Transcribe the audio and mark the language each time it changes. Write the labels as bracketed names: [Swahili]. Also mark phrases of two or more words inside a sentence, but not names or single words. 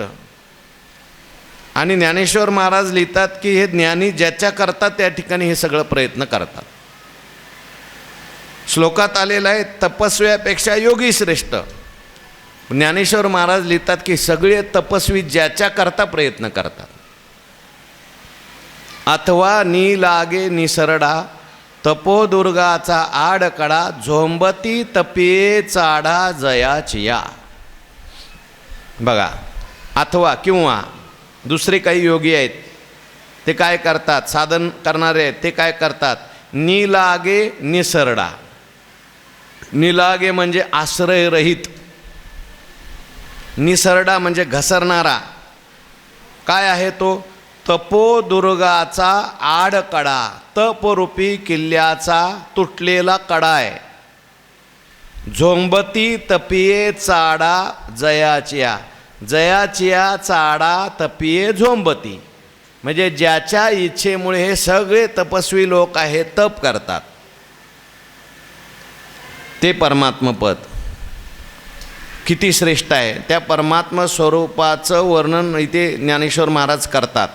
[Marathi] आणि ज्ञानेश्वर महाराज लिहितात की हे ज्ञानी ज्याच्या करतात त्या ठिकाणी हे सगळं प्रयत्न करतात. श्लोकात आलेलं आहे तपस्व्यापेक्षा योगी श्रेष्ठ. ज्ञानेश्वर महाराज लिहितात की सगळे तपस्वी ज्याच्या करता प्रयत्न करतात. अथवा नी लागे निसरडा, तपोदुर्गाचा आडकडा, झोंबती तपिये चाडा जयाचिया. बघा, अथवा किंवा दुसरे काही योगी आहेत, ते काय करतात, साधन करणारे आहेत, ते काय करतात, नीलागे निसरडा. निलागे म्हणजे आश्रयरहित, निसरडा म्हणजे घसरणारा. काय आहे तो, तपोदुर्गाचा आडकडा, तपरूपी किल्ल्याचा तुटलेला कडा आहे. झोंबती तपिये चाडा जयाचिया, जयाचिया चाडा तपिये झोंबती. म्हणजे ज्याच्या इच्छेमुळे हे सगळे तपस्वी लोक आहेत, तप करतात, ते परमात्मपद किती श्रेष्ठ आहे. त्या परमात्मा स्वरूपाचं वर्णन इथे ज्ञानेश्वर महाराज करतात.